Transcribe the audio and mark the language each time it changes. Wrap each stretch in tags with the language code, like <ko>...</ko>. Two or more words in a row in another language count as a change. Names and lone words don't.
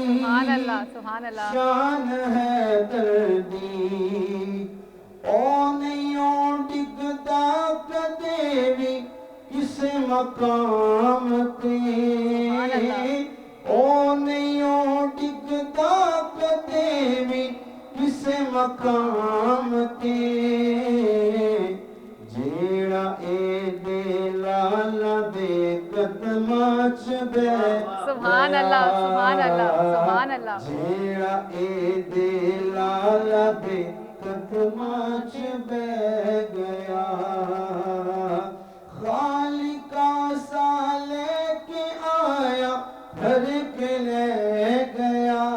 <pa>شان ہے دردی او نہیں ڈگدا کدے بھی کسے مقام تے او نہیں مقام تے جیہڑا اے دے لالہ دے قدماں چ بیٹھ</pa> <ar>سبحان الله، سبحان الله، سبحان الله.</ar> <pa>جیہڑا اے دے لالہ دے قدماں چ بیٹھ گیا خالقا سا لے کے آیا بھر کے لے گیا</pa>